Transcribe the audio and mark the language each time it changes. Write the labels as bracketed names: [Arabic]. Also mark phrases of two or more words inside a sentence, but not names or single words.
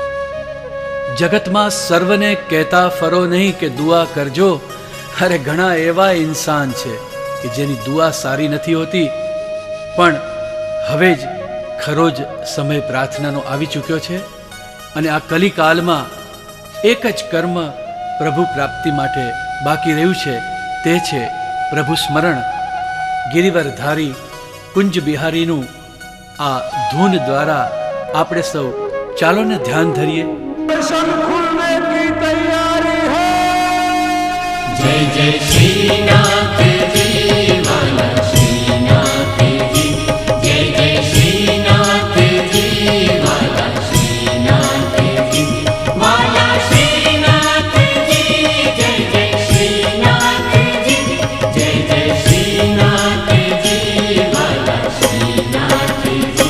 [Gujarati] જગતમાં સર્વને કહેતા ફરો નહીં કે દુઆ કરજો, અરે ઘણા એવા ઇન્સાન છે કે જેની દુઆ સારી નથી હોતી, પણ હવે જ ખરો જ સમય પ્રાર્થનાનો આવી ચૂક્યો છે અને આ કલિકાલમાં એક જ કર્મ પ્રભુ પ્રાપ્તિ માટે બાકી રહ્યું છે, તે છે પ્રભુ સ્મરણ। ગિરિવરધારી કુંજ બિહારીનું આ ધૂન દ્વારા આપણે સૌ ચાલો ને ધ્યાન ધરીએ। [Hindi] जय जय श्रीनाथ जी वाला श्रीनाथ जी, जय जय श्रीनाथ जी वाला श्रीनाथ जी, वाला श्रीनाथ जी, जय जय श्रीनाथ जी, जय जय श्रीनाथ जी वाला श्रीनाथ जी।